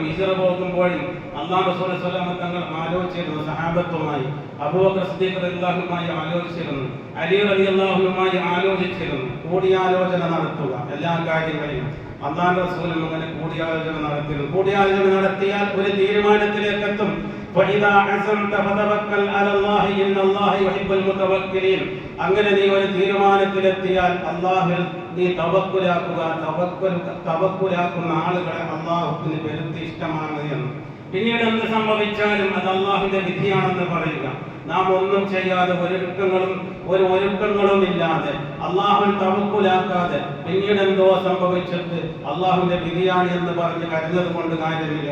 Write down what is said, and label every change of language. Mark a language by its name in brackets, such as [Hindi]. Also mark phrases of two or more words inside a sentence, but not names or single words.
[Malayalam] ഹിജ്റ പോകുമ്പോഴും അല്ലാഹു റസൂൽ [Arabic] صلى الله عليه وسلم [Malayalam] തങ്ങൾ ആലോചിച്ചിരുന്നു. സഹാബത്തുമായി അബൂബക്കർ സിദ്ദീഖ് [Arabic] رضي الله عنه [Malayalam] ആലോചിച്ചിരുന്നു. അലി [Arabic] رضي الله عنه [Malayalam] ആലോചിച്ചിരുന്നു. കൂടിയാലോചന നടത്തുക എല്ലാ കാര്യങ്ങളിലും. അല്ലാഹു റസൂലും അങ്ങനെ കൂടിയാലോചന നടത്തിയിരുന്നു. കൂടിയാലോചന നടത്തിയാൽ ഒരു തീരുമാനത്തിലേക്ക് എത്തും. [Arabic] فإذا عزمت فتوكل على الله إن الله يحب المتوكلين. [Malayalam] അങ്ങനെ നീ ഒരു തീരുമാനത്തിലെത്തിയാൽ അല്ലാഹുവിൽ നീ തവക്കുലാക്കുക. തവക്കുലാക്കുന്ന ആളുകളെ അല്ലാഹുവിന് പെരുത്തി ഇഷ്ടമാണ് എന്ന്. പിന്നീട് എന്ത് സംഭവിച്ചാലും അത് അല്ലാഹുവിന്റെ വിധിയാണെന്ന് പറയുക. നാം ഒന്നും ചെയ്യാതെ ഒരുക്കങ്ങളും ഇല്ലാതെ അല്ലാഹുവിൽ തവക്കുലാക്കാതെ പിന്നീട് എന്തോ സംഭവിച്ചിട്ട് അല്ലാഹുവിന്റെ വിധിയാണ് എന്ന് പറഞ്ഞ് കരുതുന്നത് കൊണ്ട് കാര്യമില്ല.